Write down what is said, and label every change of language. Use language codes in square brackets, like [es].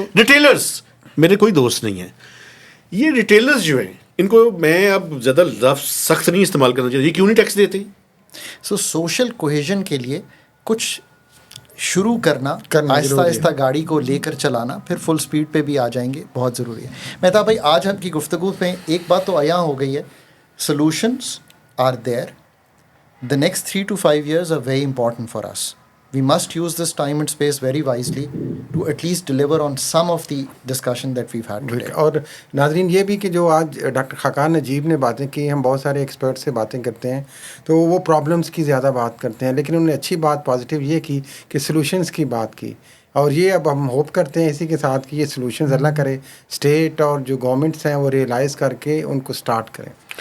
[ur] Retailers, میرے کوئی دوست نہیں ہیں, یہ ریٹیلرز جو ہیں ان کو میں اب زیادہ لفظ سخت نہیں استعمال کرنا چاہیے, یہ کیوں نہیں ٹیکس دیتے؟ سو سوشل کوہیژن کے لیے کچھ شروع کرنا کرنا آہستہ ضروری ہے۔ آہستہ گاڑی کو لے کر چلانا، پھر فل سپیڈ پہ بھی آ جائیں گے، بہت ضروری ہے۔ مہتاب بھائی، آج ہم کی گفتگو میں ایک بات تو عیاں ہو گئی ہے، [en] Solutions are there. The next 3 to 5 years are very important for us. We must use this time and space very wisely to at least deliver on some of the discussion that we've had today. [ur] اور ناظرین یہ بھی کہ جو آج doctor Khaqan نجیب نے باتیں کی، ہم بہت سارے ایکسپرٹ سے باتیں کرتے ہیں تو وہ پرابلمس کی زیادہ بات کرتے ہیں، لیکن انہوں نے اچھی بات پازیٹیو یہ کی کہ سلوشنس کی بات کی، اور یہ اب ہم ہوپ کرتے ہیں اسی کے ساتھ کہ یہ سلوشنز اللہ کرے اسٹیٹ اور جو گورنمنٹس ہیں وہ ریئلائز کر کے ان کو سٹارٹ کریں۔